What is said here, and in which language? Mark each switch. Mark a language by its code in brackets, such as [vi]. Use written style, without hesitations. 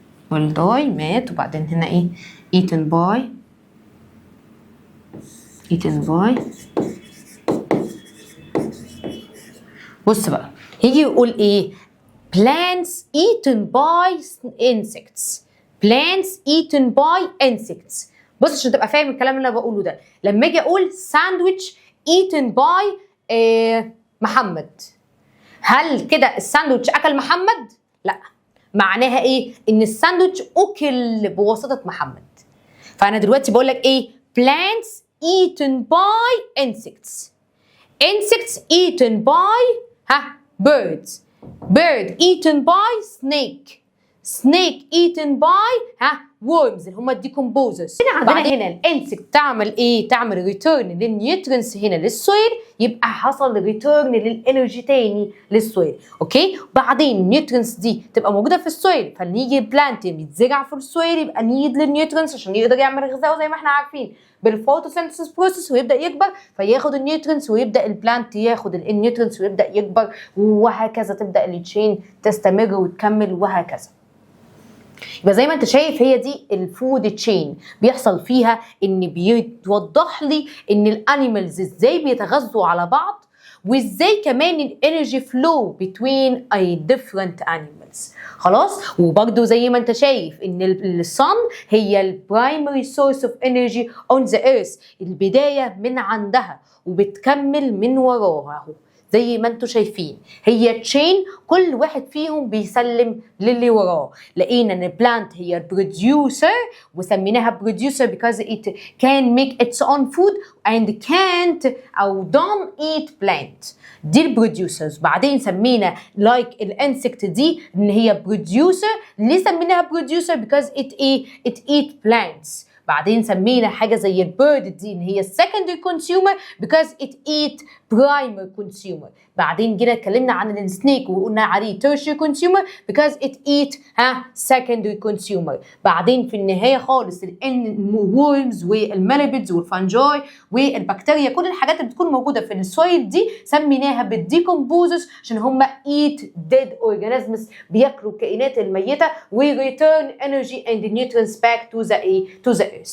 [ar] والداي مات، وبعدين هنا ايه؟ eaten by. [en] eaten by. [ar] بص بقى يجي يقول ايه؟ [en] plants eaten by insects. plants eaten by insects. [ar] بص عشان تبقى فاهم الكلام اللي انا بقوله ده. لما اجي اقول ساندويتش eaten by محمد، هل كده الساندوتش اكل محمد؟ لا. معناها ايه؟ ان الساندوتش اكل بواسطه محمد. فانا دلوقتي بقول لك ايه؟ [en] plants eaten by insects. insects eaten by birds. bird eaten by snake. snake eaten by worms [ar] اللي هم الديكومبوزرز. هنا الانسكت تعمل ايه؟ تعمل ريتيرن للنيوترينز هنا للسويل، يبقى حصل ريتيرن للانرجي تاني للسويل. اوكي؟ بعدين النيوترينز دي تبقى موجوده في السويل، فنيجي البلانت يتزرع في السويل يبقى نيد للنيوترينز عشان يقدر يعمل غذاء زي ما احنا عارفين بالفوتوسينثيسيس بروسيس، ويبدا يكبر فياخد النيوترينز، ويبدا البلانت ياخد النيوترينز ويبدا يكبر، وهكذا تبدا التشين تستمر وتكمل وهكذا. يبقى زي ما انت شايف هي دي الفود تشين بيحصل فيها ان بيوضح لي ان الانيمالز ازاي بيتغذوا على بعض، وازاي كمان الانرجي فلو بين different animals. خلاص. وبرده زي ما انت شايف ان الصن هي البرايمري سورس اوف انرجي اون ذا ايرث، البدايه من عندها وبتكمل من وراها زي ما انتم شايفين. هي تشين كل واحد فيهم بيسلم للي وراه. لقينا ان البلانت هي البروديوسر، وسميناها بروديوسر [en] because it can make its own food and can't او don't eat plant. [ar] دي البروديوسرز. بعدين سمينا لايك الانسكت دي ان هي بروديوسر. ليه سميناها بروديوسر؟ [en] because it eat plants. [ar] بعدين سمينا حاجه زي البيرد دي ان هي السكندري كونسيومر [en] because it eat primary consumer. [ar] بعدين جينا اتكلمنا عن السنيك وقلنا عليه tertiary consumer [en] because it eat secondary consumer. [ar] بعدين في النهايه خالص الورمز والميليبيدز والفانجاي والبكتيريا، كل الحاجات اللي بتكون موجوده في السويل دي سميناها بالديكومبوزرز عشان هم eat dead organisms، بياكلوا الكائنات الميته و [en] return energy and nutrients back to the earth.